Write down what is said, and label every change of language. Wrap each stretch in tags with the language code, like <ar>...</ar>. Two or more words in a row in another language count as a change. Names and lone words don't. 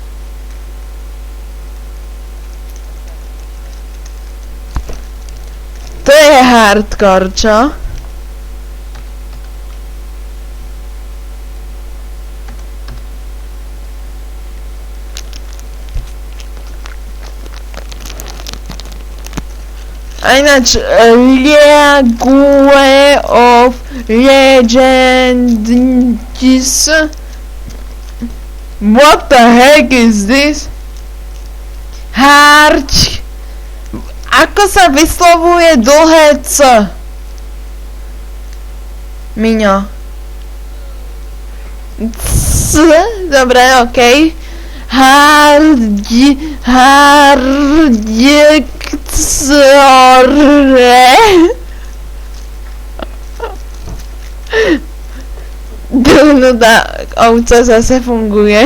<sk>To je hardcore, čo? A ináč, League of Legends.</sk> <en>What the heck is this?</en> <sk>Harč. Ako sa vyslovuje dlhé C? Miňo. C? Dobre, okej. No tá ovca zase funguje.</sk>